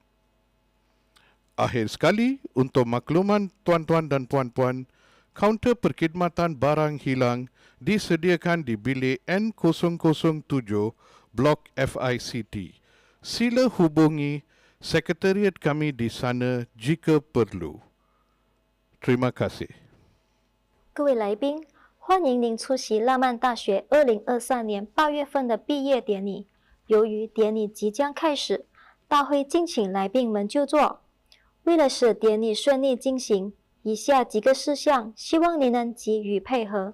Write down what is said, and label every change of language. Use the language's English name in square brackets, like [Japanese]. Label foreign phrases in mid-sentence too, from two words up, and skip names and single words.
[Malay] Akhir sekali, untuk makluman tuan-tuan dan puan-puan, kaunter perkhidmatan barang hilang disediakan di bilik N007 Blok FICT. Sila hubungi sekretariat kami di sana jika perlu. Terima kasih. [Chinese] 各位来宾，欢迎您出席浪漫大学2023年8月份的毕业典礼。由于典礼即将开始，大会敬请来宾们就座。为了使典礼顺利进行，以下几个事项希望您能给予配合。